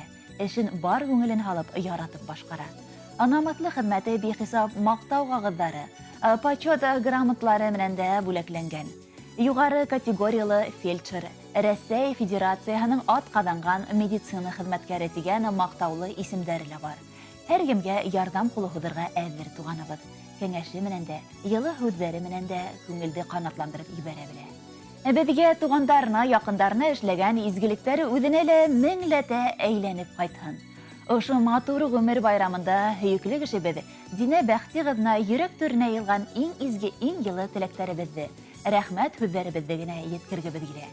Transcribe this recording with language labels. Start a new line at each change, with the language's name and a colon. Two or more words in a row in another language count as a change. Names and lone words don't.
Bashkir: Эшен бар күңелен алып, яратып башкара. Анаматлы хезмәте бихисап мактау кагыздары, почет грамотлары менән дә бүләкләнгән. Югары категориялы фельдшер, Рәсәй Федерациясының атказанган медицина хезмәткәре дигән мактаулы исемдәре лә бар. Һәр кемгә ярдәм кулы һуҙырға әҙер туғаныбыҙ. Кәңәше менән дә, йылы һүҙҙәре менән дә күңелде ҡанатландырып ебәрә белә. Беҙгә туғандарына, яҡындарына эшләгән изгелектәре үҙенә лә меңләтә әйләнеп ҡайтһын. Ошо матур ғүмер байрамында һөйөклө кешебеҙ Динә Бәхтигызына йөрәк түренә йылған иң изге, иң йылы теләктәребеҙҙе, рәхмәт һүҙҙәребеҙҙе генә еткергебеҙ килә.